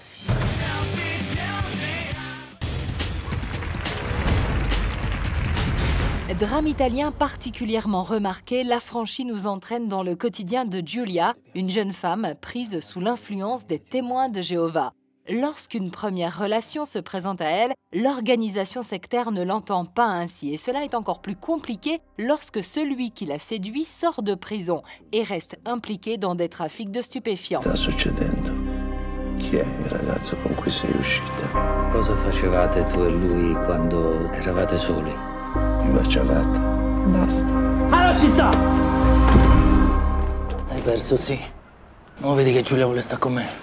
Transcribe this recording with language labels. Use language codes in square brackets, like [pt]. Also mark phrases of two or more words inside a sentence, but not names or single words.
[fr] Drame italien particulièrement remarqué, l'affranchi nous entraîne dans le quotidien de Giulia, une jeune femme prise sous l'influence des témoins de Jéhovah. Lorsqu'une première relation se présente à elle, l'organisation sectaire ne l'entend pas ainsi. Et cela est encore plus compliqué lorsque celui qui la séduit sort de prison et reste impliqué dans des trafics de stupéfiants. [it] Sta succedendo? Chi è il ragazzo con cui sei uscita? Cosa facevate tu e lui quando eravate soli? Vi baciavate? Basta. Allora ci sta! Hai perso, sì. Non vedi che Giulia vuole stare con me?